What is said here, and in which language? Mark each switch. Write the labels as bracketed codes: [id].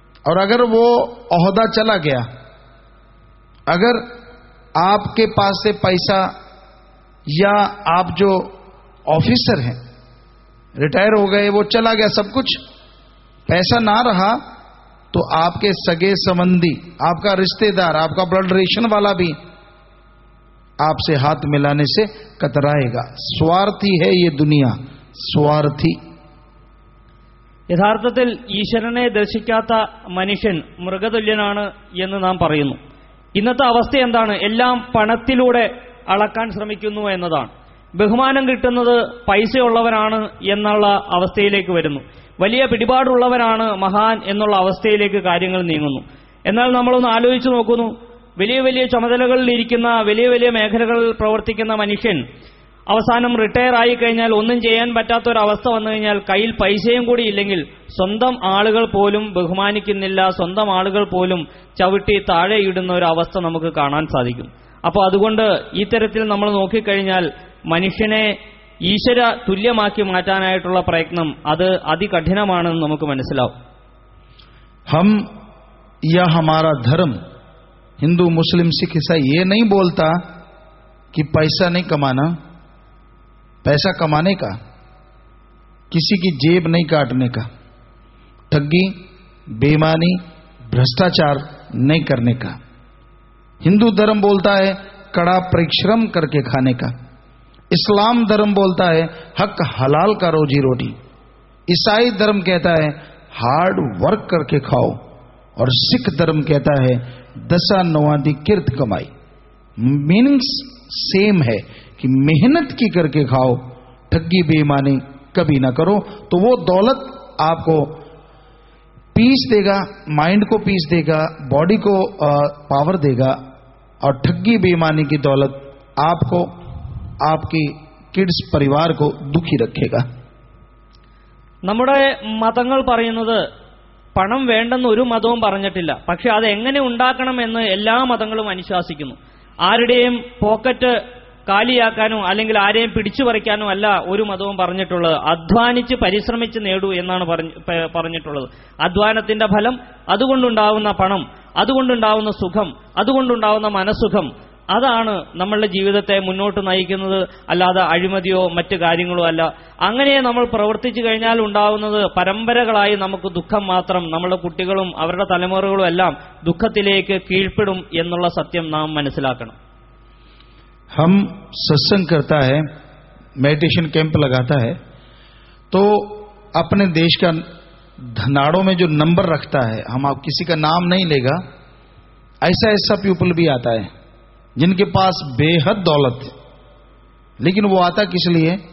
[hi] और अगर वो ओहदा चला गया, अगर आपके पास से पैसा या आप जो ऑफिसर हैं रिटायर हो गए, वो चला गया सब कुछ, पैसा ना रहा तो आपके सगे संबंधी, आपका रिश्तेदार, आपका ब्लड रिलेशन वाला भी आपसे हाथ मिलाने से कतराएगा. स्वार्थी है ये दुनिया, स्वार्थी. [ml] യഥാർത്ഥത്തിൽ ഈശ്വരനെ ദർശിക്കാത്ത മനുഷ്യൻ മൃഗതുല്യനാണ് എന്ന് നാം പറയുന്നു. ഇന്നത്തെ അവസ്ഥ എന്താണ്? എല്ലാം പണത്തിലൂടെ അളക്കാൻ ശ്രമിക്കുന്നു എന്നതാണ്. ബഹുമാനം കിട്ടുന്നത് പൈസയുള്ളവനാണ് എന്നുള്ള അവസ്ഥയിലേക്ക് വരുന്നു. വലിയ പിടിപാടുള്ളവരാണ് മഹാൻ എന്നുള്ള അവസ്ഥയിലേക്ക് കാര്യങ്ങൾ നീങ്ങുന്നു. എന്നാൽ നമ്മളൊന്ന് ആലോചിച്ചു നോക്കുന്നു, വലിയ വലിയ ചുമതലകളിൽ ഇരിക്കുന്ന, വലിയ വലിയ മേഖലകളിൽ പ്രവർത്തിക്കുന്ന മനുഷ്യൻ അവസാനം റിട്ടയർ ആയി കഴിഞ്ഞാൽ ഒന്നും ചെയ്യാൻ പറ്റാത്തൊരവസ്ഥ വന്നു കഴിഞ്ഞാൽ കയ്യിൽ പൈസയും കൂടി ഇല്ലെങ്കിൽ സ്വന്തം ആളുകൾ പോലും ബഹുമാനിക്കുന്നില്ല, സ്വന്തം ആളുകൾ പോലും ചവിട്ടി താഴെയിടുന്ന ഒരു അവസ്ഥ നമുക്ക് കാണാൻ സാധിക്കും. അപ്പോൾ അതുകൊണ്ട് ഈ തരത്തിൽ നമ്മൾ നോക്കിക്കഴിഞ്ഞാൽ മനുഷ്യനെ ഈശ്വര തുല്യമാക്കി മാറ്റാനായിട്ടുള്ള പ്രയത്നം അത് അതികഠിനമാണെന്ന് നമുക്ക് മനസ്സിലാവും. [hi] हम या हमारा धर्म हिंदू, मुस्लिम, सिख, ईसाई ये नहीं बोलता कि पैसा नहीं कमाना, पैसा कमाने का, किसी की जेब नहीं काटने का, ठगी, बेईमानी, भ्रष्टाचार नहीं करने का. हिंदू धर्म बोलता है कड़ा परिश्रम करके खाने का. इस्लाम धर्म बोलता है हक हलाल का रोजी रोटी. ईसाई धर्म कहता है [en] hard work [hi] करके खाओ. और सिख धर्म कहता है दशा नवादी किर्त कमाई. [en] meanings same [hi] है कि मेहनत की करके खाओ, ठगी बेईमानी कभी ना करो, तो वो दौलत आपको पीस देगा, माइंड को पीस देगा, बॉडी को पावर देगा. और ठगी बेईमानी की दौलत आपको, आपकी किड्स परिवार को दुखी रखेगा. [ml] നമ്മുടെ മതങ്ങൾ പറയുന്നത് പണം വേണ്ടെന്ന് ഒരു മതവും പറഞ്ഞിട്ടില്ല. പക്ഷെ അത് എങ്ങനെ ഉണ്ടാക്കണമെന്ന് എല്ലാ മതങ്ങളും അനുശാസിക്കുന്നു. ആരുടെയും പോക്കറ്റ് കാലിയാക്കാനോ അല്ലെങ്കിൽ ആരെയും പിടിച്ചു പറിക്കാനോ അല്ല ഒരു മതവും പറഞ്ഞിട്ടുള്ളത്. അധ്വാനിച്ച് പരിശ്രമിച്ച് നേടൂ എന്നാണ് പറഞ്ഞിട്ടുള്ളത്. അധ്വാനത്തിന്റെ ഫലം, അതുകൊണ്ടുണ്ടാവുന്ന പണം, അതുകൊണ്ടുണ്ടാവുന്ന സുഖം, അതുകൊണ്ടുണ്ടാവുന്ന മനസ്സുഖം, അതാണ് നമ്മളുടെ ജീവിതത്തെ മുന്നോട്ട് നയിക്കുന്നത്, അല്ലാതെ അഴിമതിയോ മറ്റു കാര്യങ്ങളോ അല്ല. അങ്ങനെ നമ്മൾ പ്രവർത്തിച്ചു കഴിഞ്ഞാൽ ഉണ്ടാവുന്നത് പരമ്പരകളായി നമുക്ക് ദുഃഖം മാത്രം. നമ്മുടെ കുട്ടികളും അവരുടെ തലമുറകളും എല്ലാം ദുഃഖത്തിലേക്ക് കീഴ്പ്പെടും എന്നുള്ള സത്യം നാം മനസ്സിലാക്കണം. [hi] हम सत्संग करता है, मेडिटेशन कैंप लगाता है, तो अपने देश का धनाड़ों में जो नंबर रखता है, हम आप किसी का नाम नहीं लेगा, ऐसा ऐसा पीपल भी आता है जिनके पास बेहद दौलत है, लेकिन वो आता किस लिए?